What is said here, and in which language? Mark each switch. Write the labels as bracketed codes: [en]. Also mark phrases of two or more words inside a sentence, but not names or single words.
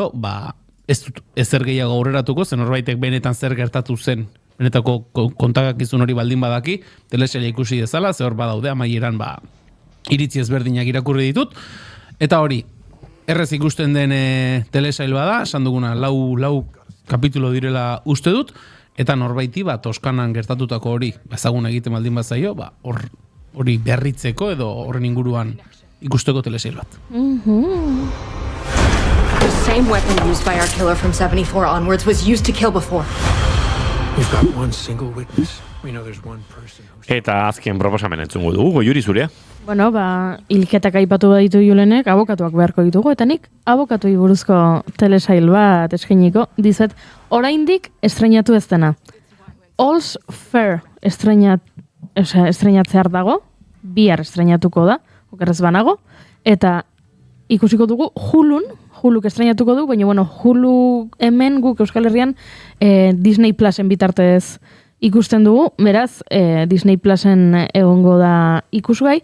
[eu] ez dut ezer gehiago aurreratuko, zen horbaitek benetan zer gertatu zen, benetako kontakizun hori baldin badaki, telesaila ikusi dezala, ze hor badaude, amaieran iritzi ezberdinak irakurri ditut, eta hori, errez ikusten den telesail bada, esan duguna, lau kapitulo direla uste dut, Eta norbaiti Toskanan gertatutako hori ezagun egiten baldin bazaio, hori berritzeko edo horren inguruan ikusteko telesail bat. [en] The same weapon used by our killer from 74 onwards was used to kill before. We've got one single witness. We know there's one person. [eu] Eta azken proposamen entzungo dugu, Goiuri zurea. Bueno, hilketak aipatu baditu Julenek, abokatuak beharko ditugu, eta nik abokatuei buruzko telesail bat eskainiko dizuet oraindik estreinatu ez dena. All's Fair estreinatzear dago, bihar estreinatuko da, okerrez banago, eta ikusiko dugu Huluk estreinatuko du, baina bueno, Hulu hemen guk Euskal Herrian Disney Plusen bitartez ikusten dugu, beraz, Disney Plusen egongo da ikusgai.